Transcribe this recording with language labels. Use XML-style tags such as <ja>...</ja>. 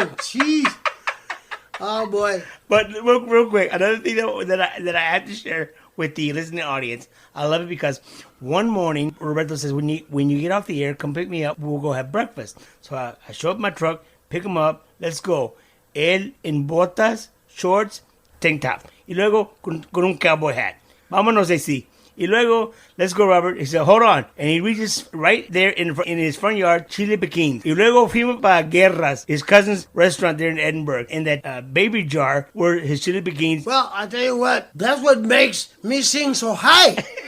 <en>Jeez. Oh, boy. But real quick, another thing that I have to share with the listening audience, I love it because one morning Roberto says, when you get off the air, come pick me up. We'll go have breakfast. So I show up in my truck, pick him up, let's go.</en> <es>Él en botas, shorts, tank top, y luego con un</es> <en>cowboy hat.</en> <es>Vámonos así. Y luego,</es> <en>let's go, Robert. He said, hold on. And he reaches right there in his front yard, Chile Pekin.</en> <es>Y luego fuimos para</es> <en>Guerras, his cousin's restaurant there in Edinburgh. In that baby jar were his Chile Pekins. Well, I tell you what, that's what makes me sing so high.</en>